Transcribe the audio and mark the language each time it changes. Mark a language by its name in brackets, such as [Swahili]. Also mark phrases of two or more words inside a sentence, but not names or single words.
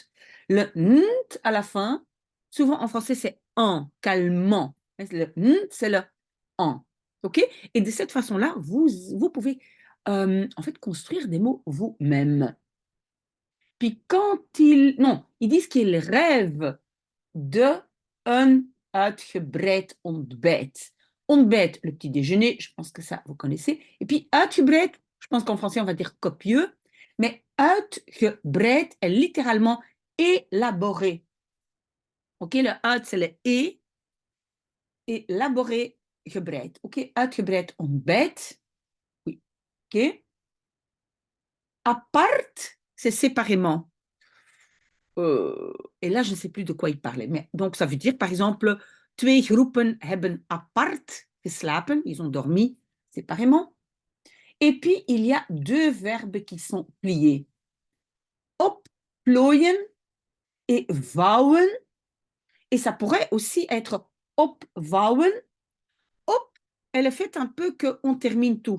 [French] Le nt à la fin, souvent en français, c'est en, calmant. Le nt, c'est le en. OK? Et de cette façon-là, vous pouvez en fait construire des mots vous-même. Puis quand non, ils disent qu'ils rêvent de un [Dutch] uitgebreid ontbijt. [French] Ontbijt, le petit déjeuner, je pense que ça, vous connaissez. Et puis uitgebreid, je pense qu'en français, on va dire copieux. Mais uitgebreid est littéralement élaboré. OK, le uit, c'est le et. Élaboré, gebreid. [Dutch] OK, uitgebreid ontbijt. [French] Oui, OK. Apart, c'est séparément. Et là, je ne sais plus de quoi il parlait. Mais, donc, ça veut dire, par exemple, [Dutch] twee groepen hebben apart geslapen. [French] Ils ont dormi séparément. Et puis, il y a deux verbes qui sont pliés. [Dutch] Opplooien et vouwen. [French] Et ça pourrait aussi être opvouwen. Op est le fait un peu qu'on termine tout.